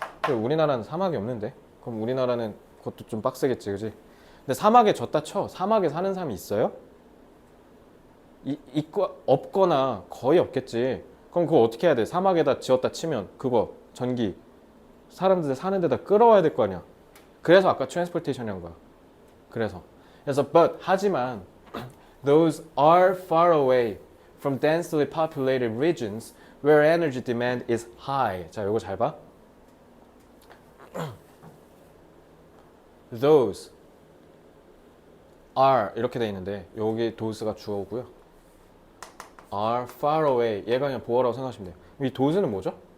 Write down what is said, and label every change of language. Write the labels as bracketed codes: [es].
[ko] 우리나라는 사막이 없는데? 그럼 우리나라는 그것도 좀 빡세겠지, 그지? 근데 사막에 졌다 쳐. 사막에 사는 사람이 있어요? 없거나 거의 없겠지. 그럼 그거 어떻게 해야 돼? 사막에다 지었다 치면 그거 전기 사람들 사는 데다 끌어와야 될 거 아니야. 그래서 아까 트랜스포테이션이 한 거야. [en] 그래서 but 하지만 those are far away from densely populated regions where energy demand is high. [ko] 자, 요거 잘 봐. those are 이렇게 돼 있는데 여기 those가 주어고요. are far away, 얘가 그냥 보어라고 생각하시면 돼요. 이 those는 뭐죠?